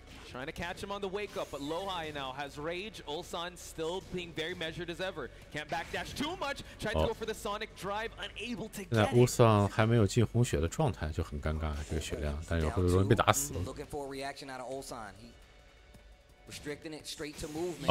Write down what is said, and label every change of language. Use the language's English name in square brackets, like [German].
[English] Trying to catch him on the wake up, but Lohai now has rage. Ulsan still being very measured as ever. Can't backdash too much. Tried to go for the Sonic drive, unable to get it. [Chinese] 现在乌桑还没有进红血的状态，就很尴尬这个血量，但是会容易被打死。 [English] Looking for a reaction out of Ulsan. Restricting it straight to movement.